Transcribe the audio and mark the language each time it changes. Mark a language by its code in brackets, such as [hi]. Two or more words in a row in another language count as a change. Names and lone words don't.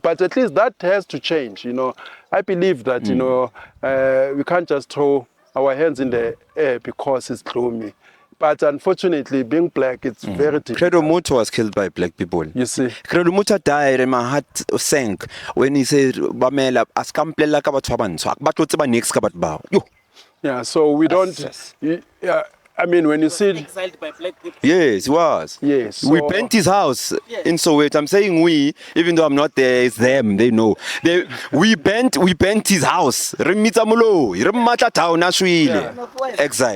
[en] But at least that has to change. I believe that we can't just throw our hands in the air because it's gloomy. But unfortunately, being black, it's very difficult. Credo Muto was killed by black people. You see. Credo Muto died and my heart sank when he said, [nso] "Bamela, askamplela ka batho ba bantsho, ba tlo tseba next ka batho bao." [en] Yo. Yeah, so we don't. Yeah, I mean, when you see. Exiled by black people. Yes, he was. Yes. We so- burnt his house Yeah. in Soweto. I'm saying we, even though I'm not there, it's them. They know. We burnt his house. Exile.